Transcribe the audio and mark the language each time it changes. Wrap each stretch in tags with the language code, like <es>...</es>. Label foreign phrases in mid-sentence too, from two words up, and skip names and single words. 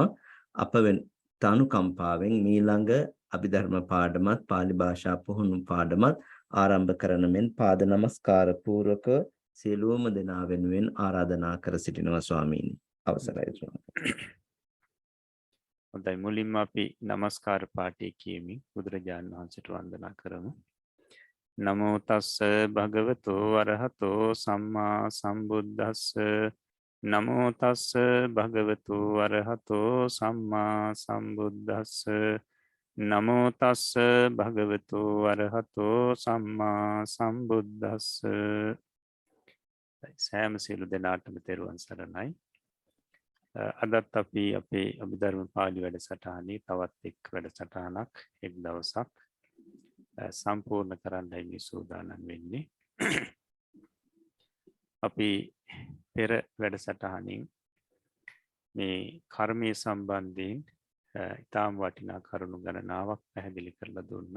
<si>අප තනුකම්පාවෙන් මීළඟ අභිධර්ම පාඩමත් පාලි භාෂා පුහුණු පාඩමත් ආරම්භ කරන මෙන් පාද නමස්කාර පූර්වක සියලුම දෙනා වෙනුවෙන් ආරාධනා කර සිටිනවා ස්වාමීනි. අවසරයි ස්වාමීනි. හොඳයි, මුලින්ම අපි නමස්කාර පාඨය කියමින් බුදුරජාණන් වහන්සේට වන්දනා කරමු.</si> <pi>නමෝ තස්ස භගවතු වරහතෝ සම්මා සම්බුද්දස්ස නමෝ තස්ස භගවතු වරහතෝ සම්මා සම්බුද්දස්ස නමෝ තස්ස භගවතු වරහතෝ සම්මා සම්බුද්දස්ස</pi> <si>සෑම සියලු දෙනාටම තෙරුවන් සරණයි. අදත් අපි අපේ අභිධර්ම පාළි වැඩසටහනේ තවත් එක් වැඩසටහනක් එක් දවසක් සම්පූර්ණ කරන්නයි මේ සූදානම් වෙන්නේ. අපි පෙර වැඩසටහනින් මේ කර්මය සම්බන්ධයෙන් ඉතාම වටිනා කරුණු ගණනාවක් පැහැදිලි කරලා දුන්නා.</si>